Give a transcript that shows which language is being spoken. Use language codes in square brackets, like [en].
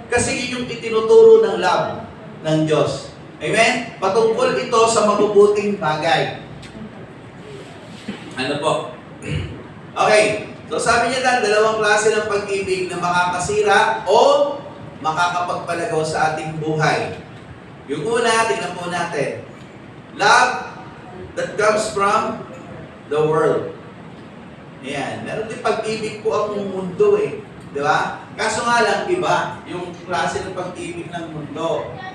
[tl] Kasi yun yung itinuturo ng love ng Diyos. Amen? Patungkol ito sa mabubuting bagay. Ano po? Okay. So sabi niya dan, dalawang klase ng pag-ibig na makakasira o makakapagpalagaw sa ating buhay. Yung una, tingnan po natin. [en] Love that comes from the world. [tl] Ayan. Meron din pag-ibig po ang mundo Di ba? Kaso nga lang, iba yung klase ng pag-ibig ng mundo.